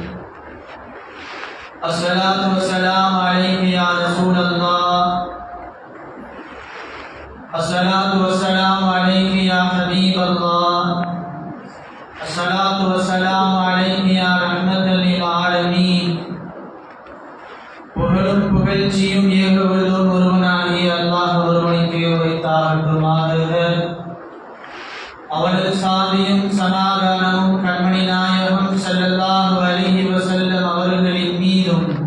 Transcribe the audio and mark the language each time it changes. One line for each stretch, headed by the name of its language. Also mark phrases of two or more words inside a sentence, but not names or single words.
Arabic: الصلاة والسلام عليك يا رسول الله، الصلاة والسلام عليك يا حبيب الله، الصلاة والسلام عليك يا رحمة للعالمين.
Tamil: புகழும் புகழ்ச்சியும் ஏகவல்லோன் ஒருவனாகிய அல்லாஹ் ஒருவனுக்கே உரைத்தாகட்டுமாக. அவனது சாந்தியும் சமாதானமும் கண்மணி நாயகம்
Arabic: صلى الله عليه وسلم
Tamil: அவர்களின் மீதும்